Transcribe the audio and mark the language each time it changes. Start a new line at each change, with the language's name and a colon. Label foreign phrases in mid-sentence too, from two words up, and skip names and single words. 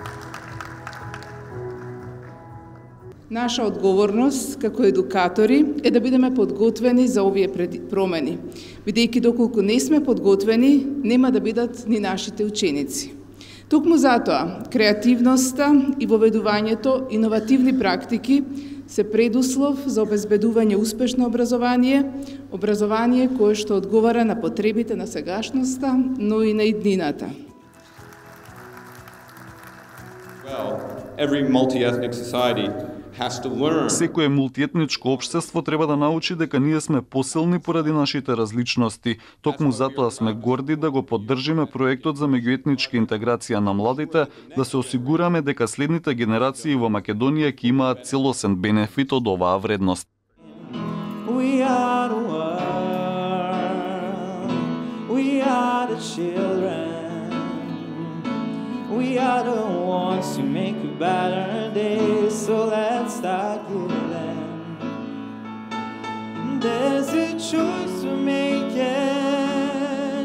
Macedonian: Наша одговорност како едукатори е да бидеме подготвени за овие промени, бидејќи доколку не сме подготвени, нема да бидат ни нашите ученици. Токму затоа, креативноста и воведувањето иновативни практики се предуслов за обезбедување успешно образование кое што одговара на потребите на сегашноста, но и на иднината.
English: Well, every multi-ethnic society has to learn.
Macedonian: Секое мултиетничко општество треба да научи дека ние сме посилни поради нашите различности. Токму затоа сме горди да го поддржиме проектот за меѓуетничка интеграција на младите, да се осигураме дека следните генерации во Македонија ќе имаат целосен бенефит од оваа вредност.
English: We are the world. We are the children. We are the ones who make a better day, so let's start giving. There's a choice we're making.